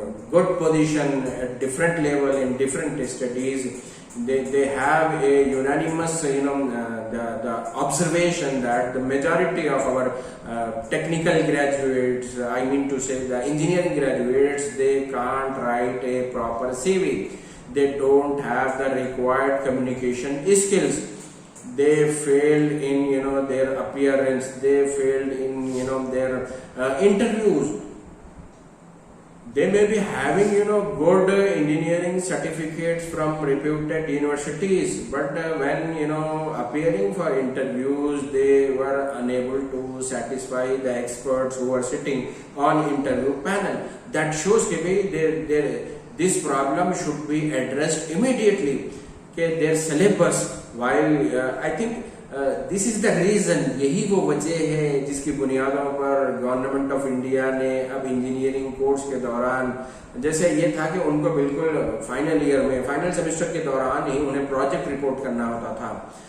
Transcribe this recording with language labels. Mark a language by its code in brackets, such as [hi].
[en] good position at different level in different studies, they have a unanimous the observation that the majority of our technical graduates, I mean to say the engineering graduates, they can't write a proper CV, they don't have the required communication skills, they failed in their appearance, they failed in their interviews. They may be having good engineering certificates from reputed universities, but when appearing for interviews, they were unable to satisfy the experts who are sitting on interview panel. That shows that this problem should be addressed immediately. Their syllabus, while I think this is the reason, [ur] یہی وہ وجہ ہے جس کی بنیادوں پر government of India نے اب engineering course کے دوران، جیسے یہ تھا کہ ان کو بالکل فائنل ایئر میں، فائنل سیمسٹر کے دوران ہی انہیں پروجیکٹ رپورٹ کرنا ہوتا تھا،